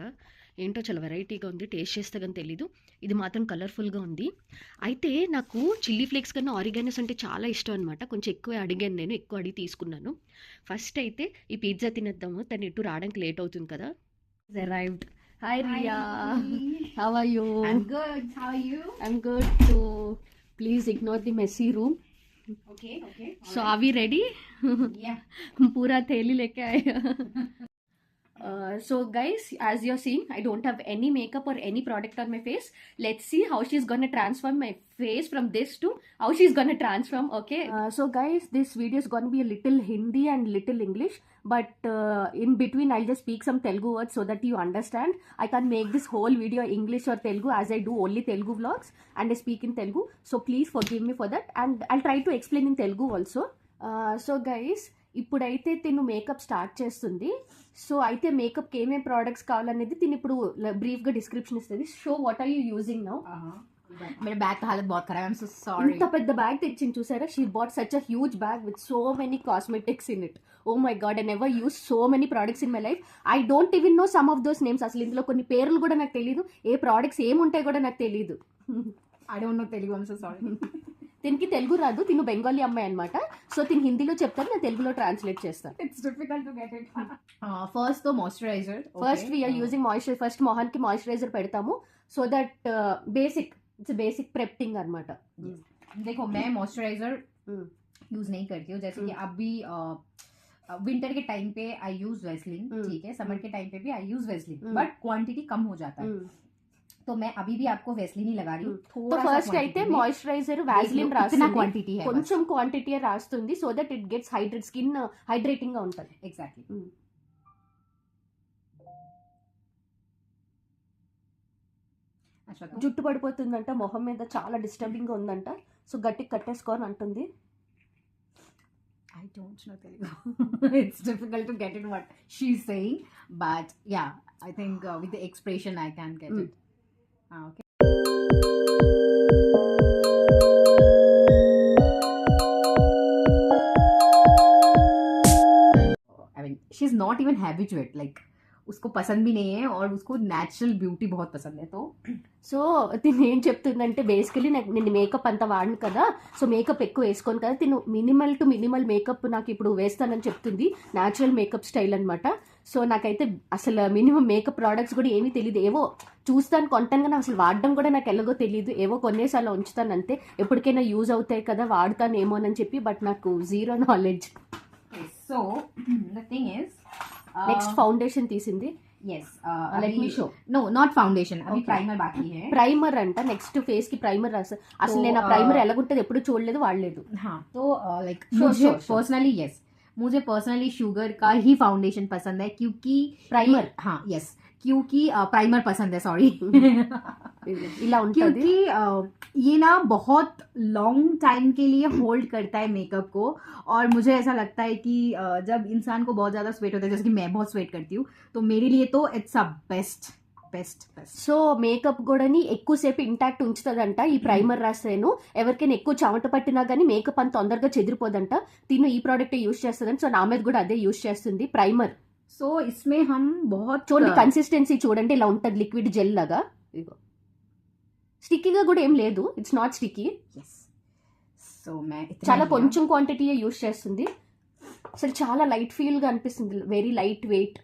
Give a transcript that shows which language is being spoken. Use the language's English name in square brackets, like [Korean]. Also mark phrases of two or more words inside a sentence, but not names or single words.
[Telugu] ఏంటో చాలా వెరైటీగా ఉంది, టేస్ట్ చేస్తే కానీ తెలీదు. ఇది మాత్రం కలర్ఫుల్గా ఉంది. అయితే నాకు [English] chilli flakes [Telugu] కన్నా ఆరిగానోస్ అంటే చాలా ఇష్టం అనమాట. కొంచెం ఎక్కువ అడిగాను, నేను ఎక్కువ అడిగి తీసుకున్నాను. ఫస్ట్ అయితే ఈ పిజ్జా తినేద్దాము. తను ఇటు రావడానికి లేట్ అవుతుంది కదా. [English] Arrived. Hi Riya, How are you? I'm good. How are you? I'm good too. Please ignore the messy room. Okay. So are we ready? Yeah. [Hindi] पूरा थैली लेके आए. [English] So guys, as you're seeing, I don't have any makeup or any product on my face. Let's see how she's gonna transform my face from this to how she's gonna transform. Okay. So guys, this video is gonna be a little Hindi and little English, but in between I'll just speak some Telugu words so that you understand. I can't make this whole video English or Telugu as I do only Telugu vlogs and I speak in Telugu. So please forgive me for that, and I'll try to explain in Telugu also. So guys, [Telugu] ఇప్పుడైతే తిను [English] makeup start [Telugu] చేస్తుంది. సో అయితే మేకప్కి ఏమేమి ప్రోడక్ట్స్ కావాలనేది తిను ఇప్పుడు బ్రీఫ్గా డిస్క్రిప్షన్ ఇస్తుంది. [English] Show what are you using now? [Hindi] मेरे बैग का हालत बहुत खराब है. [English] I'm so sorry. [Telugu] ఇంత పెద్ద బ్యాగ్ తెచ్చింది చూసారా. [English] She bought such a huge bag with so many cosmetics in it. Oh my God, I never use so many products in my life. I don't even know some of those names. [Telugu] అసలు ఇందులో కొన్ని పేర్లు కూడా నాకు తెలియదు, ఏ ప్రోడక్ట్స్ ఏముంటాయి కూడా నాకు తెలియదు. [English] I don't know Telugu. I'm so sorry. [Telugu] తినికి తెలుగు రాదు, తిను బెంగాలీ అమ్మాయి అనమాట. సో తిని హిందీలో చెప్తాను, నేను తెలుగులో ట్రాన్స్లేట్ చేస్తాను. [English] It's difficult to get it. First the moisturizer. First we're using moisturizer. [Telugu] ఫస్ట్ మొహానికి మాయిశ్చరైజర్ పెడతాము [English] so that basic, It's basic prepping అనమాట. [Hindi] देखो मैं मॉइस्चराइजर यूज नहीं करती हूँ. जैसे कि अभी विंटर के टाइम पे [English] I use Vaseline, [Hindi] ठीक है. समर के टाइम पे भी [English] I use Vaseline, [Hindi] बट क्वांटिटी कम हो जाता है. तो मैं अभी भी आपको वेस्लिन ही लगा रही हूँ. [Telugu] तो ఫస్ట్ అయితే మాయిశ్చరైజర్ వాజిలిన్ రాస్తుంది, క్వాంటిటీ కొంచెం క్వాంటిటీ రాస్తుంది [English] so that it gets hydrate, skin hydrating [Telugu] గా ఉంటుంది. ఎగ్జాక్ట్లీ. జుట్టు పడిపోతుందంట, మొహం మీద చాలా డిస్టర్బింగ్ గా ఉందంట. సో గట్టిగా కట్టేసుకోని అంటుంది. [English] I don't know Telugu. It's difficult to get it what she's saying, but yeah, I think with the expression I can get it. Okay. I mean, she's not even habituate. [Hindi] Like उसको पसंद भी नहीं है और उसको नेचुरल ब्यूटी बहुत पसंद है. तो [Telugu] సో తిను ఏం చెప్తుందంటే బేసికలీ నేను మేకప్ అంతా వాడను కదా, సో మేకప్ ఎక్కువ వేసుకోను కదా, తిను [English] minimal to minimal makeup [Telugu] నాకు ఇప్పుడు వేస్తానని చెప్తుంది. [English] natural makeup style [Telugu] అనమాట. సో నాకైతే అసలు [English] minimum makeup products [Telugu] కూడా ఏమీ తెలియదు. ఏవో చూస్తాను కొంటాను కానీ అసలు వాడడం కూడా నాకు ఎలాగో తెలియదు. ఏవో కొన్నేసార్లు ఉంచుతాను అంతే, ఎప్పటికైనా యూజ్ అవుతాయి కదా వాడతానేమోనని చెప్పి. బట్ నాకు [English] zero knowledge. So the thing is [Telugu] నెక్స్ట్ ఫౌండేషన్ తీసింది. [English] yes let me show. no not foundation अभी Okay. [Hindi] primer बाकी है. [Telugu] ప్రైమర్ అంట, నెక్స్ట్ ఫేస్ కి ప్రైమర్ రాసా. అసలు నేను ఆ ప్రైమర్ ఎలాగుంటది ఎప్పుడు చూడలేదు, వాడలేదు. [Hindi] हाँ तो लाइक [English] Sure, [Hindi] मुझे [English] sure. Personally yes, [Hindi] मुझे पर्सनली शुगर का ही फाउंडेशन पसंद है क्योंकि [English] Primer. [Hindi] हाँ यस, क्योंकि प्राइमर पसंद है सॉरी [Telugu] ఇలా ఉంటుంది. [Hindi] क्योंकि ये ना बहुत [English] long time [Hindi] के लिए होल्ड करता है मेकअप को. और मुझे ऐसा लगता है कि जब इंसान को बहुत ज़्यादा स्वेट होता है, जैसे कि मैं बहुत स्वेट करती हूँ, तो मेरे लिए तो [English] It's a best best best. [Telugu] సో మేకప్ కూడాని ఎక్కువసేపు ఇంటాక్ట్ ఉంచుతుందంట ఈ ప్రైమర్ రాసేను. ఎవరికైనా ఎక్కువ చెమట పట్టినా కానీ మేకప్ అంత తొందరగా చెదిరిపోదంట. తిను ఈ [English] product use [Telugu] చేస్తుందంట. సో నా మీద కూడా అదే యూజ్ చేస్తుంది ప్రైమర్. [Hindi] సో इसमें हम बहुत [Telugu] చూడండి కన్సిస్టెన్సీ చూడండి, ఇలా ఉంటుంది [English] liquid gel [Telugu] లాగా. ఇదిగో స్టిక్కీగా కూడా ఏం లేదు, [English] It's not sticky. [Hindi] yes సో मैं इतना [Telugu] చాలా [Hindi] लिया. [Telugu] కొంచెం క్వాంటిటీయే యూజ్ చేస్తుంది. అసలు చాలా [English] light feel [Telugu] గా అనిపిస్తుంది, [English] very light weight.